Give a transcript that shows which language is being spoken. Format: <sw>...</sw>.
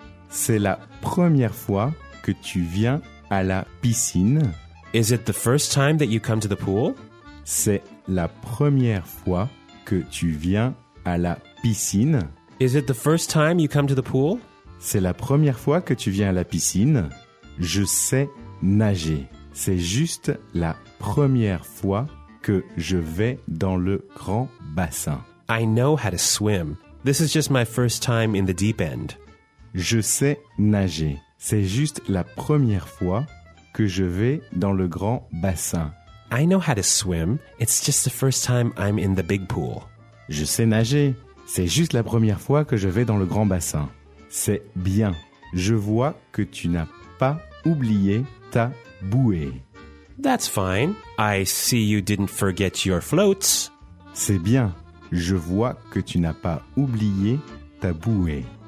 <fr>C'est la première fois que tu viens à la piscine.</fr> <en>Is it the first time that you come to the pool?</en> <fr>C'est la première fois que tu viens à la piscine.</fr> <en>Is it the first time you come to the pool?</en> <fr>C'est la première fois que tu viens à la piscine. Je sais nager. C'est juste la première fois que je vais dans le grand bassin.</fr> <en>I know how to swim. This is just my first time in the deep end.</en> <fr>Je sais nager. C'est juste la première fois que je vais dans le grand bassin.</fr> <en>I know how to swim. It's just the first time I'm in the big pool.</en> <fr>Je sais nager. C'est juste la première fois que je vais dans le grand bassin. C'est bien. Je vois que tu n'as pas oublié ta bouée.</fr> <en>That's fine. I see you didn't forget your floats.</en> <fr>C'est bien. Je vois que tu n'as pas oublié ta bouée.</fr>